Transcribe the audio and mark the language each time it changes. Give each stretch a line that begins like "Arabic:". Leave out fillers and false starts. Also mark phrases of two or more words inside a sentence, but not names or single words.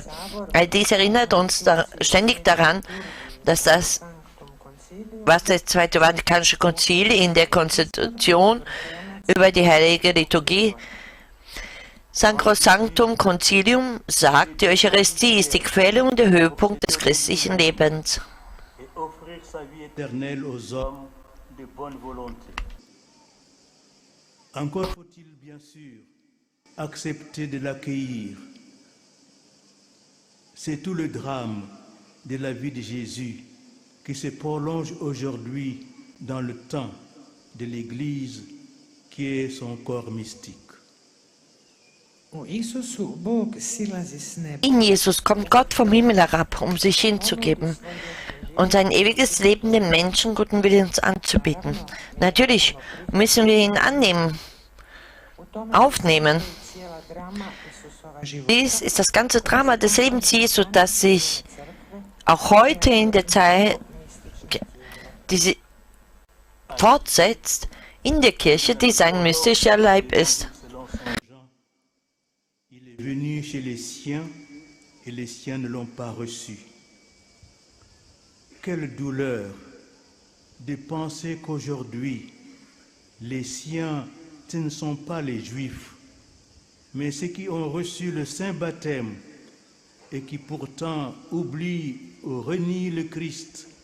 German: All dies erinnert uns ständig daran, dass das, was das Zweite Vatikanische Konzil in der Konstitution über die heilige Liturgie Sacrosanctum Concilium sagt, die Eucharistie ist die Quelle und der Höhepunkt des christlichen Lebens.
French: Et offrir sa vie éternelle aux hommes de bonne volonté. Encore faut-il bien sûr accepter de l'accueillir. C'est tout le drame de la vie de Jésus qui se prolonge aujourd'hui dans le temps de l'Église qui est son corps mystique.
Croatian: U Isusu Bog silazi s neba.
German: In Jesus kommt Gott vom Himmel herab, um sich hinzugeben und sein ewiges Leben den Menschen guten Willens anzubieten. Natürlich müssen wir ihn annehmen, aufnehmen.
Croatian: Cijela drama Isusova života.
German: Dies ist das ganze Drama des Lebens Jesu, das sich auch heute in der Zeit diese fortsetzt in der Kirche, die sein mystischer Leib ist.
French: Selon Saint Jean, il est venu chez les siens et les siens ne l'ont pas reçu. Quelle douleur de penser qu'aujourd'hui, les siens, ce ne sont pas les Juifs, mais ceux qui ont reçu le saint baptême et qui pourtant oublient ou renient le Christ.